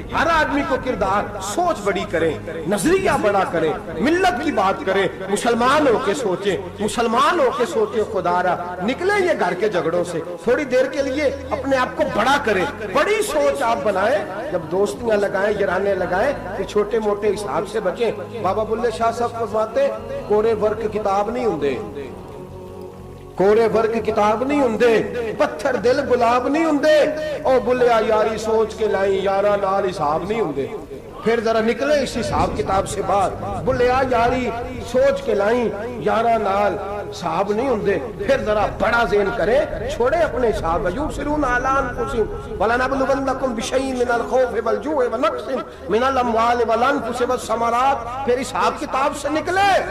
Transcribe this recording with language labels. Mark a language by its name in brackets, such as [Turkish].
[Urdu] ہر آدمی کو کردار، سوچ بڑی کریں، نظریہ بڑا کریں، ملت کی بات کریں، مسلمان ہو کے سوچیں، مسلمان ہو کے سوچیں. خدا را نکلیں یہ گھر کے جھگڑوں سے، تھوڑی دیر کے لیے اپنے آپ کو بڑا کریں، بڑی سوچ آپ بنائیں. جب دوستیاں لگائیں، یرانے لگائیں، کہ چھوٹے موٹے حساب سے بچیں. بابا بلے شاہ صاحب فرماتے [Punjabi] کورے ورک کتاب نہیں ہوندے، ਕੋਰੇ ਵਰਗ ਕਿਤਾਬ ਨਹੀਂ ਹੁੰਦੇ, ਪੱਥਰ ਦਿਲ ਗੁਲਾਬ ਨਹੀਂ ਹੁੰਦੇ। ਉਹ ਬੁੱਲਿਆ ਯਾਰੀ ਸੋਚ ਕੇ ਲਾਈ, ਯਾਰਾਂ ਨਾਲ ਹਿਸਾਬ ਨਹੀਂ ਹੁੰਦੇ। [Urdu] پھر ذرا نکلے اس حساب کتاب سے باہر، [Punjabi] بلیا یاری سوچ کے لائیں، یارہ نال صاحب نہیں ہوندے۔ [Urdu] پھر ذرا بڑا ذہن کرے، چھوڑے اپنے حساب، [Arabic] یبصرون علی انفسہم وَلَنَبْلُوَنَّکُمْ بِشَیْءٍ مِنَ الْخَوْفِ وَالْجُوعِ وَنَقْصٍ مِنَ الْأَمْوَالِ وَالْأَنفُسِ وَالثَّمَرَاتِ۔ [Urdu] پھر حساب کتاب سے نکلے،